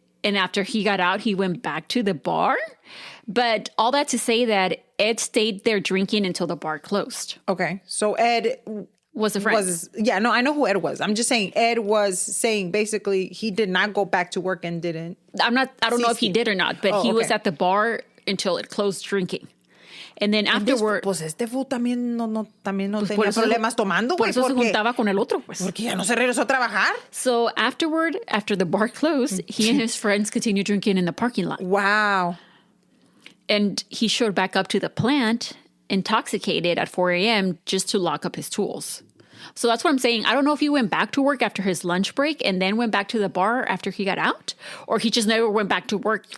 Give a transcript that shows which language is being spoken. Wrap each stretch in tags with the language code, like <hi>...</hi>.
<en>And after he got out, he went back to the bar. But all that to say that Ed stayed there drinking until the bar closed. Okay. So Ed... was a friend. I know who Ed was. I'm just saying Ed was saying basically he did not go back to work and didn't. I don't know if he did or not, but he was at the bar until it closed drinking. And then afterward...</en> <es>Pues este fool también no tenía problemas tomando, por eso se juntaba con el otro, pues. Porque ya no se regresó a trabajar.</es> <en>So afterward, after the bar closed, he and his friends continued drinking in the parking lot. Wow. And he showed back up to the plant intoxicated at 4 a.m. just to lock up his tools. So that's what I'm saying. I don't know if he went back to work after his lunch break and then went back to the bar after he got out, or he just never went back to work.</en>